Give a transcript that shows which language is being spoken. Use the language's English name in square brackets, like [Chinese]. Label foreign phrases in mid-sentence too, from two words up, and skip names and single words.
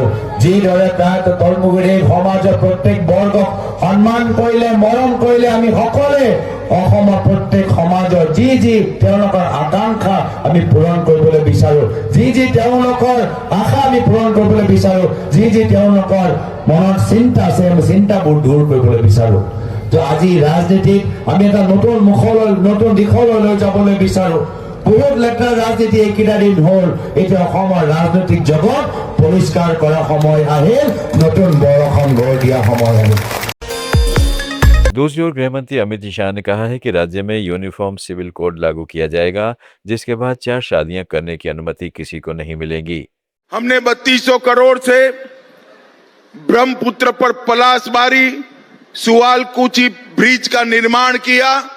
[Assamese] যিদৰে তলমুগুৰি সমাজৰ প্ৰত্যেক বৰ্গক সন্মান কৰিলে, মৰম কৰিলে আমি সকলোৱে অসমৰ প্ৰত্যেক সমাজৰ যি তেওঁলোকৰ আকাংক্ষা আমি পূৰণ কৰিবলৈ বিচাৰো, যি তেওঁলোকৰ আশা আমি পূৰণ কৰিবলৈ বিচাৰো, যি তেওঁলোকৰ মনৰ চিন্তা আছে আমি চিন্তাবোৰ দূৰ কৰিবলৈ বিচাৰো। তো আজি ৰাজনীতিক আমি এটা নতুন দিশলৈ লৈ যাবলৈ বিচাৰো। বহুত লেতেৰা ৰাজনীতি এইকেইটা দিন হ'ল, এতিয়া অসমৰ ৰাজনৈতিক জগত পৰিষ্কাৰ কৰা সময় আহিল, নতুন বৰষুণ গঢ় দিয়া সময় আহিল। [Hindi] दूसरी ओर गृह मंत्री अमित शाह ने कहा है कि राज्य में यूनिफॉर्म सिविल कोड लागू किया जाएगा, जिसके बाद 4 शादियां करने की अनुमति किसी को नहीं मिलेगी। हमने 3200 करोड़ से ब्रह्मपुत्र पर पलासबारी सुआलकुची ब्रिज का निर्माण किया।